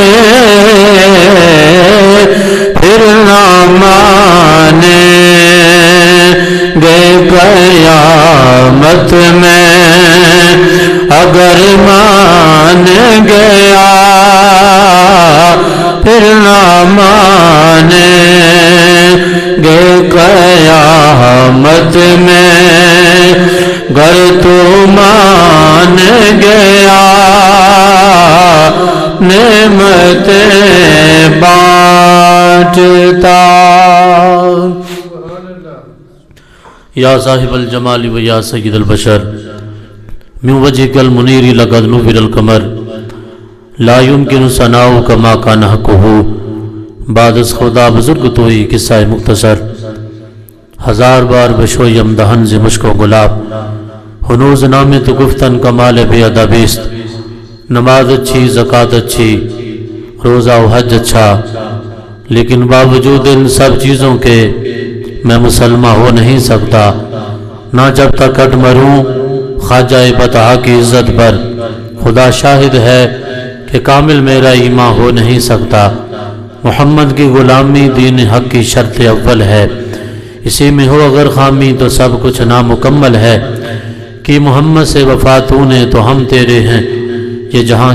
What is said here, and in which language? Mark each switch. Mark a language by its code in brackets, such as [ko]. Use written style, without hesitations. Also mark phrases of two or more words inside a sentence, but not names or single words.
[ur] پھر نہ مانے گے قیامت میں اگر مان گیا پھر نہ مانے گے قیامت میں گر تو مان گیا نعمتیں بانٹتا [ar] یا صاحب الجمال و یا سید البشر من وجهك المنیر لقد نور القمر لا يمكن ثناؤ كما كان حقه [fa] بعد از خدا بزرگ توئی قصہ مختصر ہزار بار بشویم دہن ز مشک و گلاب ہنوز نام تو گفتن کمال بے ادبیست [ur] نماز اچھی زکوٰۃ اچھی روزہ و حج اچھا لیکن باوجود ان سب چیزوں کے میں مسلمہ ہو نہیں سکتا نہ جب تک کٹ مروں خواجہ بطحہ کی عزت پر خدا شاہد ہے کہ کامل میرا ایمان ہو نہیں سکتا محمد کی غلامی دین حق کی شرط اول ہے اسی میں ہو اگر خامی تو سب کچھ نامکمل ہے کہ محمد سے وفا تو نے تو ہم تیرے ہیں یہ جہاں